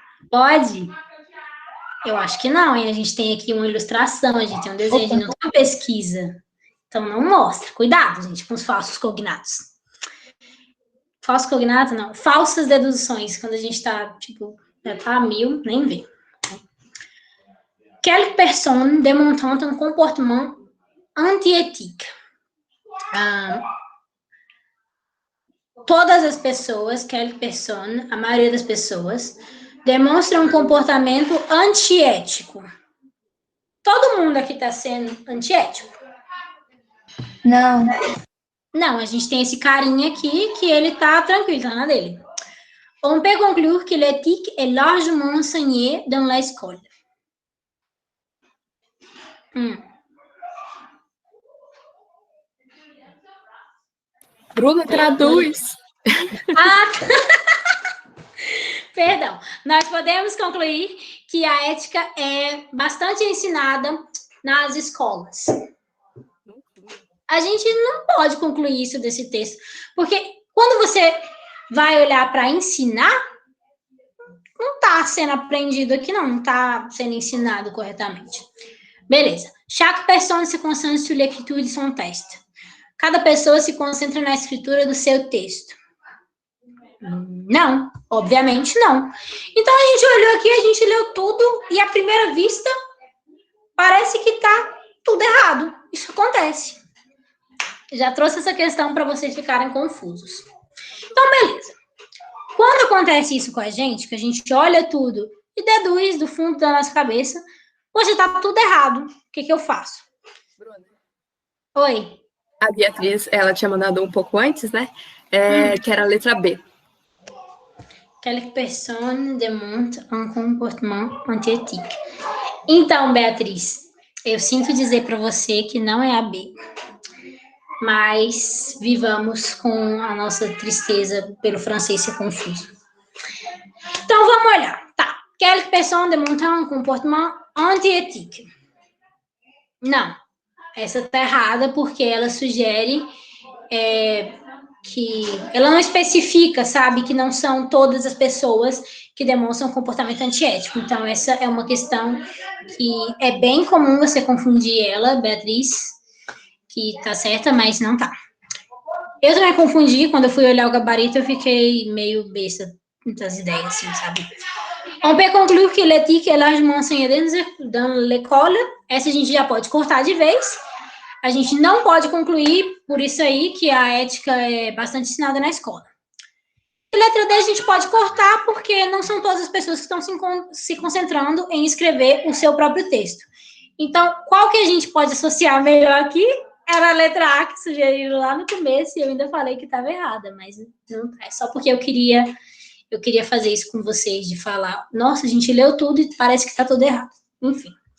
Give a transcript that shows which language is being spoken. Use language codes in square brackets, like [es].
[pt] Pode? Eu acho que não, hein? A gente tem aqui uma ilustração, a gente tem um desenho, a gente não tem uma pesquisa. Então, não mostra. Cuidado, gente, com os falsos cognatos. Falso cognato, não. Falsas deduções, quando a gente tá, tipo, já tá a 1000, nem vê. [fr] Quelques personnes démontrant un comportement anti-éthique. [pt] Todas as pessoas, [fr] quelques personnes, [pt] a maioria das pessoas, demonstram um comportamento antiético. Todo mundo aqui está sendo antiético? Não. Não, a gente tem esse carinha aqui que ele tá tranquilo, tá na dele. [fr] On peut conclure que l'éthique est largement enseignée dans l'école. [pt] Bruna, traduz. Perdão. Nós podemos concluir que a ética é bastante ensinada nas escolas. A gente não pode concluir isso desse texto, porque quando você vai olhar para ensinar, não está sendo aprendido aqui, não está sendo ensinado corretamente. Beleza. [fr] Chaque personne se concentre sur l'écriture de son texte. [pt] Cada pessoa se concentra na escritura do seu texto. Não, obviamente não. Então a gente olhou aqui, a gente leu tudo e à primeira vista parece que está tudo errado. Isso acontece. Já trouxe essa questão para vocês ficarem confusos. Então, beleza. Quando acontece isso com a gente, que a gente olha tudo e deduz do fundo da nossa cabeça, poxa, tá tudo errado. O que eu faço? Bruna. Oi. A Beatriz, ela tinha mandado um pouco antes, né? Que era a letra B. [fr] Quelques personnes démontrent un comportement antiéthique. [pt] Então, Beatriz, eu sinto dizer para você que não é a B. Mas vivamos com a nossa tristeza pelo francês ser confuso. Então, vamos olhar. Tá. [fr] Quelques personnes démontrent un comportement antiéthique. [pt] Não. Essa tá errada porque ela sugere que... Ela não especifica, sabe? Que não são todas as pessoas que demonstram comportamento antiético. Então, essa é uma questão que é bem comum você confundir ela, Beatriz, que tá certa, mas não tá. Eu também confundi, quando eu fui olhar o gabarito, eu fiquei meio besta das ideias, assim, sabe? [fr] On peut conclure que l'éthique est largement enseignée dans l'école. [pt] Essa a gente já pode cortar de vez. A gente não pode concluir, por isso aí, que a ética é bastante ensinada na escola. A letra D a gente pode cortar, porque não são todas as pessoas que estão se concentrando em escrever o seu próprio texto. Então, qual que a gente pode associar melhor aqui? Era a letra A que sugeriram lá no começo, e eu ainda falei que estava errada, mas não é só porque eu queria fazer isso com vocês, de falar, nossa, a gente leu tudo e parece que está tudo errado. Enfim.